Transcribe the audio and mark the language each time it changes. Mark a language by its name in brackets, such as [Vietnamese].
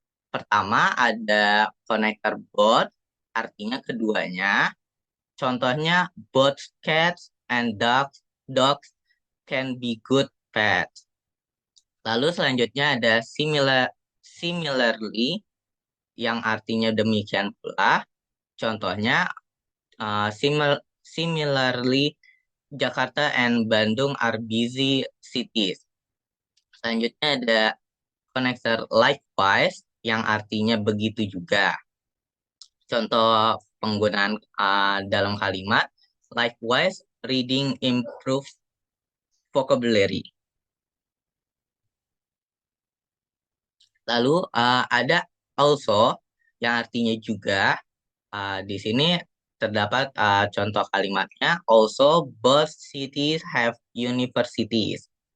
[Indonesian] Pertama ada konektor both, artinya keduanya. Contohnya [English] both cats and dogs can be good pets. [Indonesian] Lalu selanjutnya ada similarly yang artinya demikian pula. Contohnya [English] similarly Jakarta and Bandung are busy cities. [Indonesian] Selanjutnya ada konektor likewise yang artinya begitu juga. Contoh penggunaan dalam kalimat [English] likewise reading improves vocabulary. [Indonesian] Lalu ada also yang artinya juga. Di sini terdapat contoh kalimatnya [English] also both cities have universities.